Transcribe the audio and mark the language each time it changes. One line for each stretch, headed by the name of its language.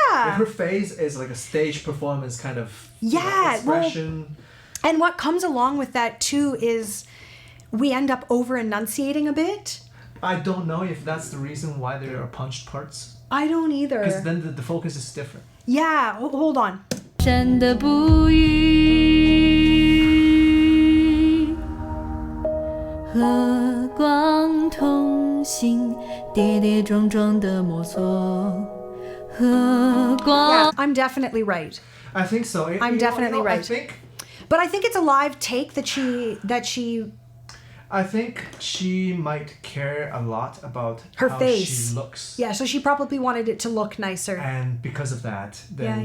English: Like her face is like a stage performance kind of expression. Well, and what comes along with that too is we end up over enunciating a bit. I don't know if that's the reason why there are punched parts. I don't either. Because then the focus is different. Yeah, hold on.
Chinese: 山的不语，和光同行，跌跌撞撞的摸索，和光。
English: Yeah, I'm definitely right. I think so. I'm definitely right. But I think it's a live take that she I think she might care a lot about her how face she looks. Yeah, so she probably wanted it to look nicer. And because of that, then